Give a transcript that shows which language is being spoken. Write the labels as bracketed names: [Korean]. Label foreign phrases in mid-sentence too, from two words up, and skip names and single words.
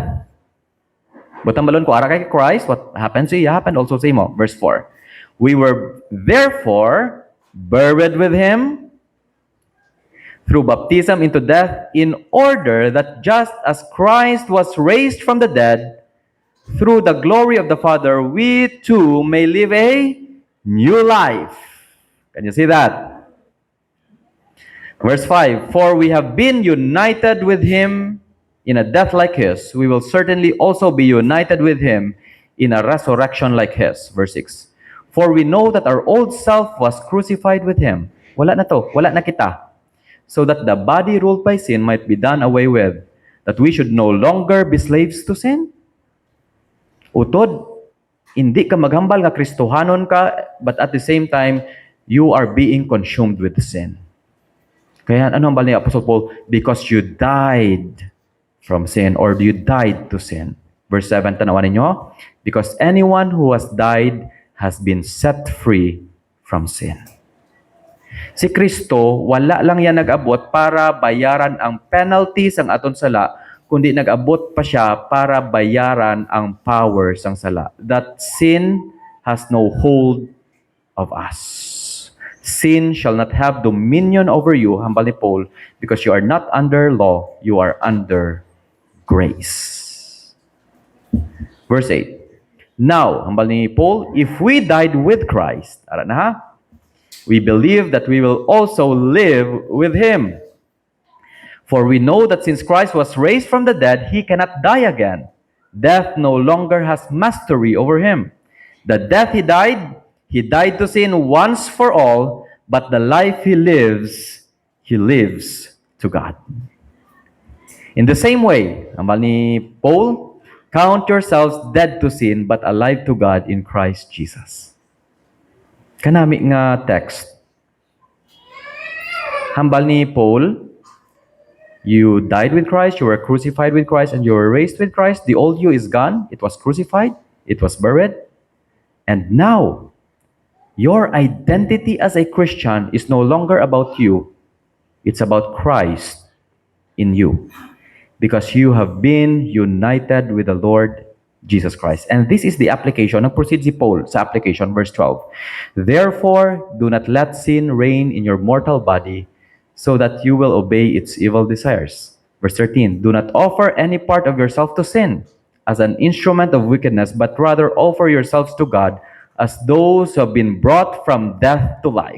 [Hiligaynon] Butang balon ko, ara kay Christ, [English] what happened to you happened also [Hiligaynon] sa imo. [English] Verse 4. We were therefore buried with Him through baptism into death, in order that just as Christ was raised from the dead through the glory of the Father, we too may live a new life. Can you see that? Verse 5, for we have been united with Him in a death like His, we will certainly also be united with Him in a resurrection like His. Verse 6, for we know that our old self was crucified with Him. [Hiligaynon] Wala na to, wala na kita. [English] So that the body ruled by sin might be done away with, that we should no longer be slaves to sin. [Hiligaynon] Utod, hindi ka maghambal nga Kristohanon ka, [English] but at the same time, you are being consumed with sin. [Hiligaynon] Kaya ano ang bal ni Apostle Paul? [English] Because you died from sin, or you died to sin. Verse 7, [Hiligaynon] tanawan ninyo, [English] because anyone who has died has been set free from sin. [Hiligaynon] Si Kristo, wala lang yan nag-abot para bayaran ang penalty sang aton sala, kundi nag-abot pa siya para bayaran ang power sang sala. [English] That sin has no hold of us. Sin shall not have dominion over you, [Hiligaynon] hambal ni Paul, [English] because you are not under law, you are under grace. Verse 8. Now, [Hiligaynon] hambal ni Paul, [English] if we died with Christ, [Hiligaynon] ara na ha? [English] We believe that we will also live with Him. For we know that since Christ was raised from the dead, He cannot die again. Death no longer has mastery over Him. The death He died to sin once for all, but the life He lives to God. In the same way, [Hiligaynon] hambal ni Paul, [English] count yourselves dead to sin, but alive to God in Christ Jesus. [Hiligaynon] Kanami nga text. Hambal ni Paul, [English] you died with Christ, you were crucified with Christ, and you were raised with Christ. The old you is gone. It was crucified. It was buried. And now, your identity as a Christian is no longer about you. It's about Christ in you. Because you have been united with the Lord Jesus Christ. And this is the application. [Hiligaynon] Nag-proceed si Paul sa application, verse 12. [English] Therefore, do not let sin reign in your mortal body, so that you will obey its evil desires. Verse 13, do not offer any part of yourself to sin as an instrument of wickedness, but rather offer yourselves to God as those who have been brought from death to life.